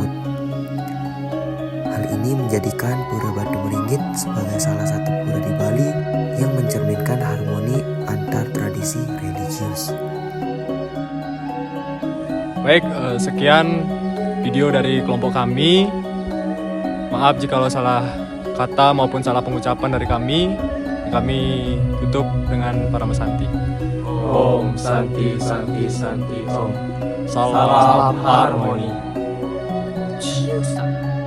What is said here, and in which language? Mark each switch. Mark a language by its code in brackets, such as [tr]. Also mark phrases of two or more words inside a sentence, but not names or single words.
[id] Hal ini menjadikan Pura Batu Meringgit sebagai salah satu pura di Bali yang mencerminkan harmoni antar tradisi religius. Baik, sekian video dari kelompok kami. Maaf jika salah kata maupun salah pengucapan dari kami. Kami tutup dengan para mesanti. [sa] Om Santi Santi Santi Om. [id] Salam Harmoni. Ciusan.